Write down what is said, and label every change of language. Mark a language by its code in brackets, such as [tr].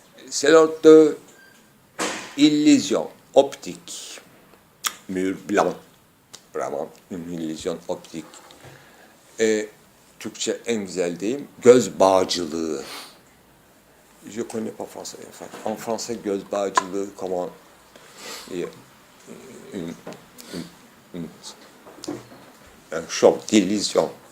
[fr] C'est l'ordre de illusion optique, mur blanc, vraiment une illusion optique. [tr] Et Türkçe en güzel deyim, göz bağcılığı. [fr] Je connais pas français. En français, göz bağcılığı, comment un choc d'illusion.